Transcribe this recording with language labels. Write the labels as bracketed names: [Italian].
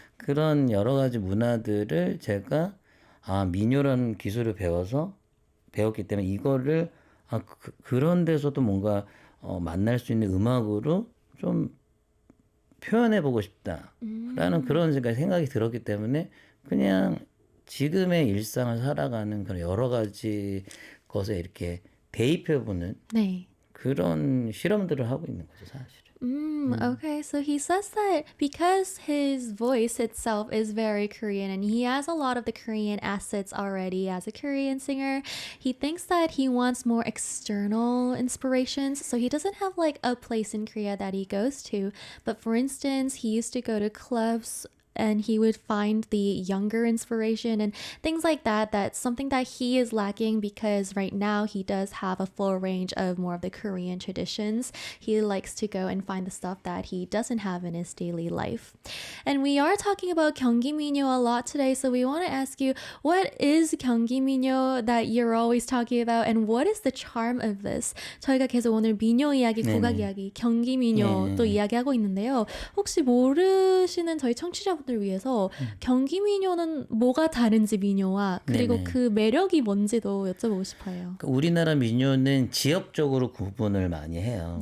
[Korean] 그런 여러 가지 문화들을 제가 민요라는 기술을 배웠기 때문에 이거를 그런 데서도 뭔가 만날 수 있는 음악으로 좀 표현해보고 싶다라는 그런 생각이 들었기 때문에 그냥 지금의 일상을 살아가는 그런 여러 가지 것에 이렇게 대입해보는 네. 그런 실험들을 하고 있는 거죠, 사실은. [English] Okay, so he says that because his voice itself is very Korean and he has a lot of the Korean assets already as a Korean singer, he thinks that he wants more external inspirations. So he doesn't have like a place in Korea that he goes to. But for instance, he used to go to clubs and he would find the younger inspiration and things like that. That's something that he is lacking because right now he does have a full range of more of the Korean traditions. He likes to go and find the stuff that he doesn't have in his daily life. And we are talking about 경기 민요 a lot today, so we want to ask you, what is 경기 민요 that you're always talking about, and what is the charm of this? [Korean] 저희가 계속 오늘 민요 이야기, 국악 네네. 이야기, 경기 민요 또 이야기하고 있는데요. 혹시 모르시는 저희 청취자분들 위해서 경기 민요는 뭐가 다른지 민요와 그리고 네네. 그 매력이 뭔지도 여쭤보고 싶어요. 그러니까 우리나라 민요는 지역적으로 구분을 많이 해요.